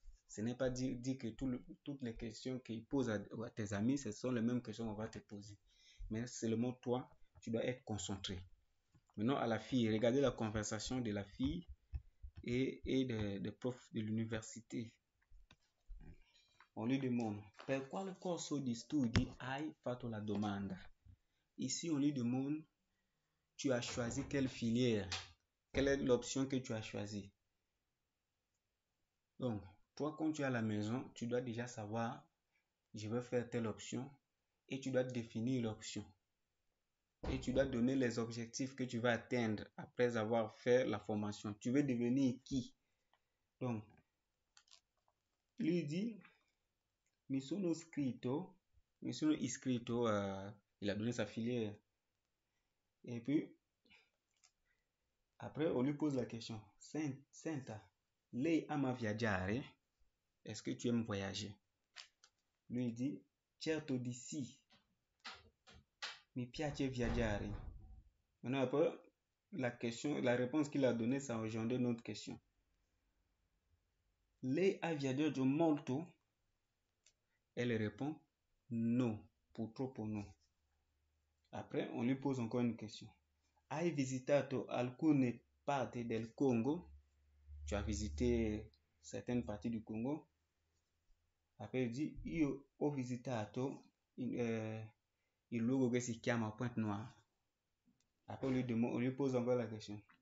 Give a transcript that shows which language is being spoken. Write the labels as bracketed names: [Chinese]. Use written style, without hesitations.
[French] Ce n'est pas dire que toutes les questions qu'ils posent à tes amis, ce sont les mêmes questions qu'on va te poser. Mais seulement toi, tu dois être concentré. Maintenant, à la fille, regardez la conversation de la fille et des profs de l'université. On lui demande, [Italian] per quale corso di studi hai fatto la domanda? [French] Ici, on lui demande, tu as choisi quelle filière? Quelle est l'option que tu as choisie? Donc, toi, quand tu es à la maison, tu dois déjà savoir, je vais faire telle option, et tu dois définir l'option. Et tu dois donner les objectifs que tu vas atteindre après avoir fait la formation. Tu veux devenir qui? Donc, lui dit, [Italian] mi sono iscritto, [French] il a donné sa filière. Et puis, après, on lui pose la question, [Italian] Senta, Lei ama viaggiare. [French] Est-ce que tu aimes voyager? Lui il dit [Italian] certo di sì. Mi piace viaggiare. [French] Maintenant après, la réponse qu'il a donnée, ça a engendré une autre question. [Italian] Lei ha viaggiato molto? [French] Elle répond [Italian] no, purtroppo no. [French] Après, on lui pose encore une question. [Italian] Hai visitato alcune parti del Congo? [French] Tu as visité certaines parties du Congo? Après, il dit [Italian] io ho visitato il luogo che si chiama Pointe Noire. [French] Après, on lui pose encore la question.